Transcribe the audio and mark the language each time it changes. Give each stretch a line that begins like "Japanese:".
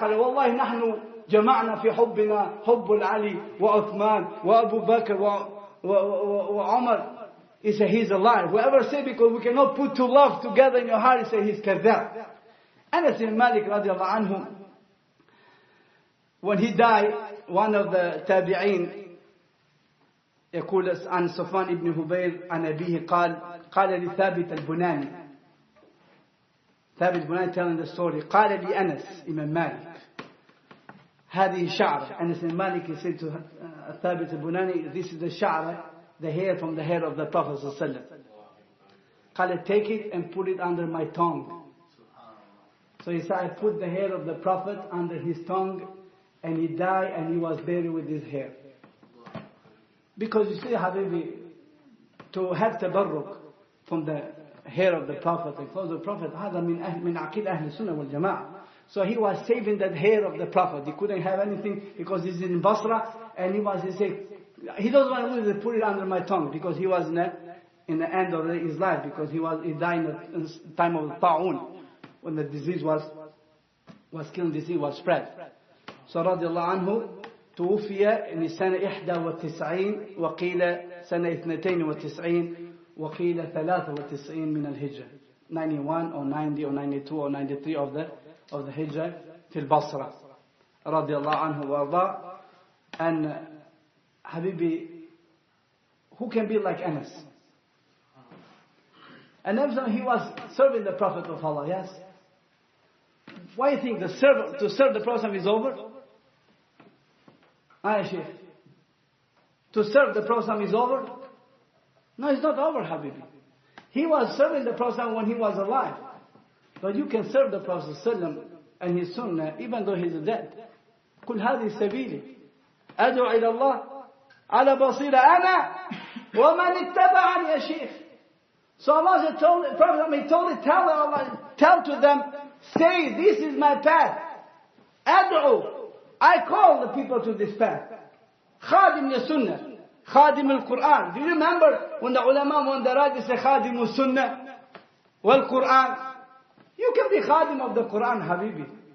Arabic: قال والله نحن جمعنا في حبنا حب العلي وعثمان وأبو بكر وعمر.
English: He said he's a liar. Whoever say because we cannot put two love together in your heart, he said he's كذاب. Anas ibn Malik رضي الله عنه, when he died, one of the tabi'in
Arabic: يقول عن صفوان بن هبير عن أبيه قال لثابت البناني.
English: ثابت البناني telling the story.
Arabic: قال لي أنس إمام مالك هذه شعرة.
English: أنس إمام مالك he said to ثابت البناني, this is the شعرة, the hair from the hair of the Prophet صلى الله عليه وسلم. قال take it and put it under my tongue. So he said I put the hair of the Prophet under his tongue and he died and he was buried with his hair. Because you see, Habibi, to have tabarruk from the hair of the Prophet and clothes of the Prophet,
Arabic: هذا من عقيدة أهل السنة والجماعة.
English: So he was saving that hair of the Prophet. He couldn't have anything because he's in Basra and he said, he doesn't want to lose it, put it under my tongue because he was in the end of his life because he died in the time of Ta'un when the disease was killing, disease was spread.
Arabic: So رضي الله عنه توفي سنة 91 وقيل سنة 92 وقيل 93 من الهجرة.
English: 91 or 90 or 92 or 93 of the Hijrah
Arabic: في البصرة رضي الله عنه وارضاه.
English: And Habibi, who can be like Anas? And then he was serving the Prophet of Allah, yes? Why do you think to serve the Prophet is over? Aisha, to serve the Prophet is over? No, it's not over, Habibi. He was serving the Prophet when he was alive. But you can serve the Prophet ﷺ and his sunnah even though he's dead.
Arabic: قل هذه سبيلي أدعو إلى الله على بصيرة أنا ومن اتبعني يا شيخ.
English: So Allah told the Prophet, tell to them, say this is my path. أدعو, I call the people to this path. Khadim al-Sunnah, Khadim al-Quran. Do you remember when the ulama, when they write, they say Khadim al-Sunnah wal-Quran? You can be Khadim of the Quran, Habibi.